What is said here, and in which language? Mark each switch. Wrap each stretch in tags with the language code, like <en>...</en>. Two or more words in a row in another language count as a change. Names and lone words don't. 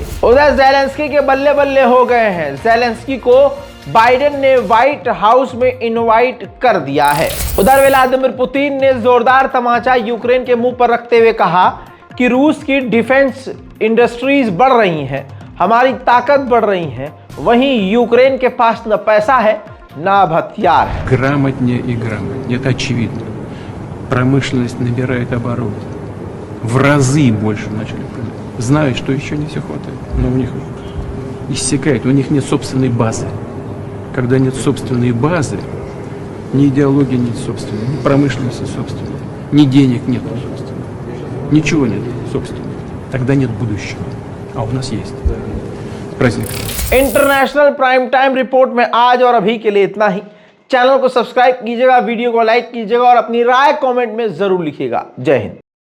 <hi>उधर ज़ेलेंस्की के बल्ले बल्ले हो गए हैं। ज़ेलेंस्की को बाइडेन ने व्हाइट हाउस में इनवाइट कर दिया है। उधर व्लादिमीर पुतिन ने जोरदार तमाचा यूक्रेन के मुंह पर रखते हुए कहा कि रूस की</hi> <en>defence industries</en> <hi>बढ़ रही हैं, हमारी ताकत बढ़ रही है, वहीं यूक्रेन के पास न पैसा है न हथियार है।</hi> <ru>Грамотнее и грамотнее, это очевидно. Промышленность набирает обороты. В разы больше начали. Знают, что еще не все хватает, но у них иссякает, у них нет собственной базы. Когда нет собственной базы, ни идеологии нет собственной, ни промышленности собственной, ни денег нет собственной, ничего нет собственного. Тогда нет будущего. А у нас есть. Праздник.</ru> <en>International Prime Time Report</en> <hi>में आज और अभी के लिए इतना ही। चैनल को सब्सक्राइब कीजिएगा, वीडियो को लाइक कीजिएगा और अपनी राय कमेंट में जरूर लिखिएगा। जय हिंद।</hi>